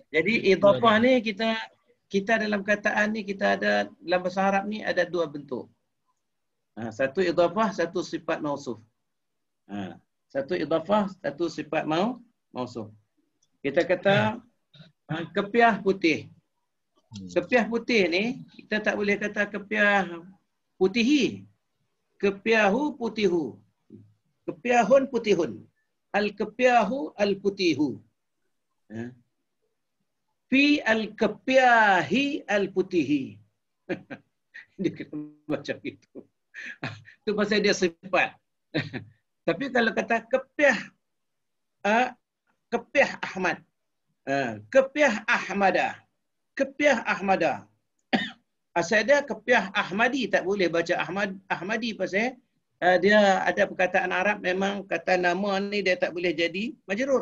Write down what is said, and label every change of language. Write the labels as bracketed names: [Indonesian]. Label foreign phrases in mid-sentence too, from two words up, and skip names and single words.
[Malay] Jadi idhafah ni kita dalam kataan ni kita ada dalam bahasa Arab ni ada dua bentuk. Satu idhafah, satu sifat mausuf. Satu idhafah, satu sifat mausuf. Kita kata kepiah putih. Kepiah putih ni kita tak boleh kata kepiah putihi. Kepiahu putihu. Kepiahun putihun. Al-kepiahu al-putihu. Fi al-kepiahi al-putihi. Dia kena baca gitu. Itu pasal dia sifat. Tapi kalau kata kepiah Ahmad. Kepiah Ahmada. Kepiah Ahmada. Asal dia kepiah Ahmadi, tak boleh baca Ahmadi pasal dia ada perkataan Arab memang kata nama ni dia tak boleh jadi majrur.